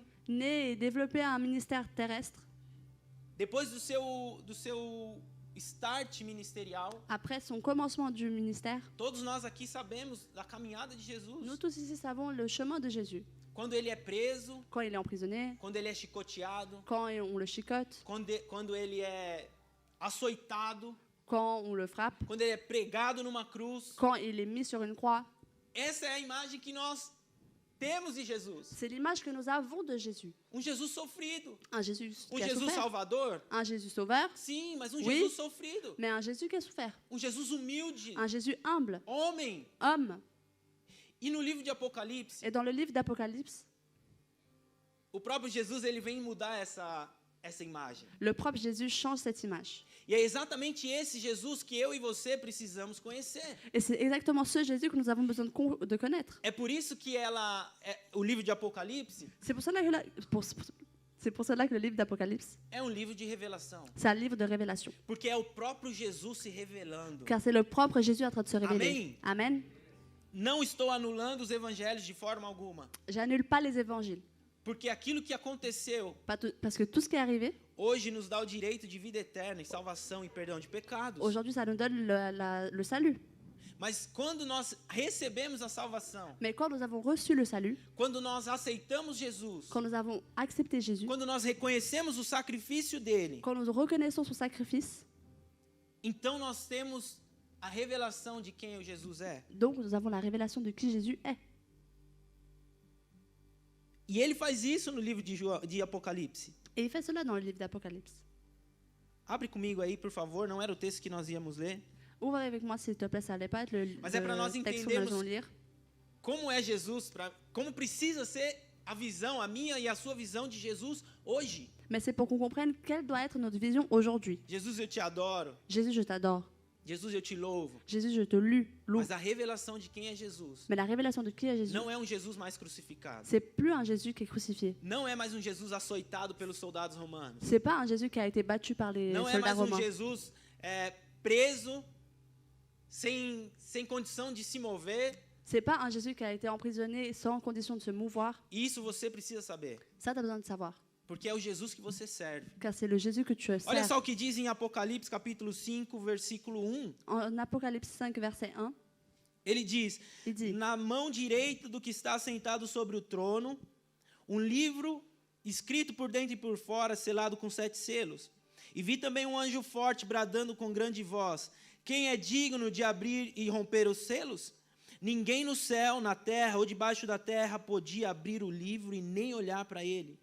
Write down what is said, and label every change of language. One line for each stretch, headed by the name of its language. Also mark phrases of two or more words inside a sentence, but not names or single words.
French: né et développé un ministère terrestre.
Portuguese: Depois do seu start ministerial,
French: Après son commencement du ministère,
Portuguese: todos nós aqui sabemos da caminhada de Jesus.
French: nous tous ici savons le chemin de Jésus.
Portuguese: Quando ele é preso,
French: Quand il est emprisonné,
Portuguese: quando ele é chicoteado,
French: quand on le chicote,
Portuguese: quando ele é açoitado,
French: quand on le frappe,
Portuguese: quando ele é pregado numa cruz.
French: quand il est mis sur une croix.
Portuguese: Essa é a imagem que nós temos de Jesus.
French: C'est l'image que nous avons de Jésus.
Portuguese: Jesus sofrido.
French: Un Jésus qui a
Portuguese: Jesus
French: souffert.
Portuguese: salvador?
French: Un Jésus sauveur,
Portuguese: Sim, mas
French: Oui.
Portuguese: Jesus sofrido.
French: mais un Jésus qui a souffert.
Portuguese: Jesus humilde.
French: Un Jésus humble,
Portuguese: Homem.
French: homme.
Portuguese: E no livro de Apocalipse,
French: Et dans le livre d'Apocalypse,
Portuguese: o próprio Jesus ele vem mudar essa imagem.
French: le propre Jésus change cette image.
Portuguese: E é exatamente esse Jesus que eu e você precisamos conhecer.
French: Et c'est exactement ce Jésus que nous avons besoin de connaître.
Portuguese: É por isso que o livro de Apocalipse
French: C'est pour cela que le livre d'Apocalypse,
Portuguese: é um livro de revelação.
French: c'est un livre de révélation.
Portuguese: Porque é o próprio Jesus se revelando.
French: Car c'est le propre Jésus en train de se révéler.
Portuguese: Amen.
French: Amen.
Portuguese: Não estou anulando os evangelhos de forma alguma.
French: J'annule pas les évangiles.
Portuguese: Porque aquilo que aconteceu
French: Parce que tout ce qui est arrivé,
Portuguese: hoje nos dá o direito de vida eterna e salvação e perdão de pecados.
French: aujourd'hui, ça nous donne le salut.
Portuguese: Mas quando nós recebemos a salvação,
French: Mais quand nous avons reçu le salut,
Portuguese: quando nós aceitamos Jesus,
French: quand nous avons accepté Jésus,
Portuguese: quando nós reconhecemos o sacrifício dele,
French: quand nous reconnaissons son sacrifice,
Portuguese: então nós temos a revelação de quem o Jesus é.
French: donc nous avons la révélation de qui Jésus est.
Portuguese: E ele faz isso no livro de Apocalipse.
French: Et il fait cela dans le livre d'Apocalypse.
Portuguese: Abre comigo aí, por favor, não era o texto que nós íamos ler.
French: Ouvre avec moi, s'il te plaît, ça n'allait pas être le
Portuguese: Mas é para nós
French: texte que nous allons lire.
Portuguese: Como é Jesus, como precisa ser a visão, a minha e a sua visão de Jesus hoje.
French: Mais c'est pour qu'on comprenne quelle doit être notre vision aujourd'hui.
Portuguese: Jesus, eu te adoro.
French: Jésus, je t'adore.
Portuguese: Jesus, eu te louvo.
French: Jésus, je te loue.
Portuguese: Mas a revelação de quem é Jesus
French: Mais la révélation de qui est Jésus,
Portuguese: não é um Jesus mais crucificado.
French: c'est plus un Jésus qui est crucifié.
Portuguese: Não é mais um Jesus açoitado pelos soldados romanos.
French: C'est pas un Jésus qui a été battu par les
Portuguese: Não é
French: soldats
Portuguese: mais um
French: romains.
Portuguese: Jesus preso, sem condição de se mover.
French: C'est pas un Jésus qui a été emprisonné sans condition de se mouvoir.
Portuguese: E isso você precisa saber.
French: Ça, tu as besoin de savoir.
Portuguese: Porque é o Jesus que você serve.
French: Car c'est le Jésus que tu
Portuguese: Olha
French: sers.
Portuguese: só o que diz em Apocalipse, capítulo 5, versículo 1.
French: En Apocalypse 5, verset 1,
Portuguese: Ele diz:
French: il dit
Portuguese: na mão direita do que está sentado sobre o trono, um livro escrito por dentro e por fora, selado com 7 selos. E vi também um anjo forte bradando com grande voz: quem é digno de abrir e romper os selos? Ninguém no céu, na terra ou debaixo da terra podia abrir o livro e nem olhar para ele.